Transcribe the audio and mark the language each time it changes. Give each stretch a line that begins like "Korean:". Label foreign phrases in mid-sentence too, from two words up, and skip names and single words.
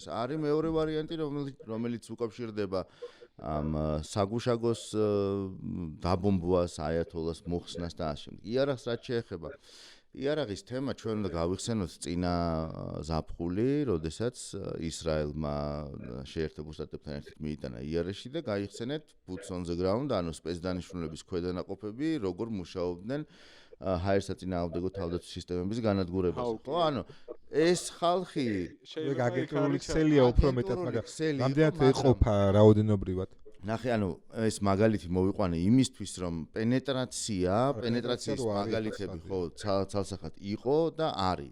Georgian: არის მეორე ვარიანტი, რომელიც უკავშირდება ამ საგუშაგოს დაბომბვას, აიათოლას მოხსნას და ასე შემდეგ. იარაღს რაც შეეხება იარაღის თემა ჩვენ უნდა გავიხსენოთ წინა ზაფხული, როდესაც ისრაელმა შეერთებულ შტატებთან ერთად მიიტანა იარაღი და გაიხსენეთ
English: boots on the ground,
Georgian: ანუ სპეცდანიშნულების ქვედანაყოფები, როგორ მუშაობდნენ ჰაერსაწინააღმდეგო თავდაცვის სისტემების განადგურებას. ხო, ანუ ეს ხალხი გაგეკრული ქსელია უფრო მეტად, მაგრამ რამდენად ეყოფა რაოდენობრივად? ნახე, ანუ ეს მაგალითი მოვიყვანე იმისთვის, რომ პენეტრაციის მაგალითები ხო ცალსახად იყო და არის.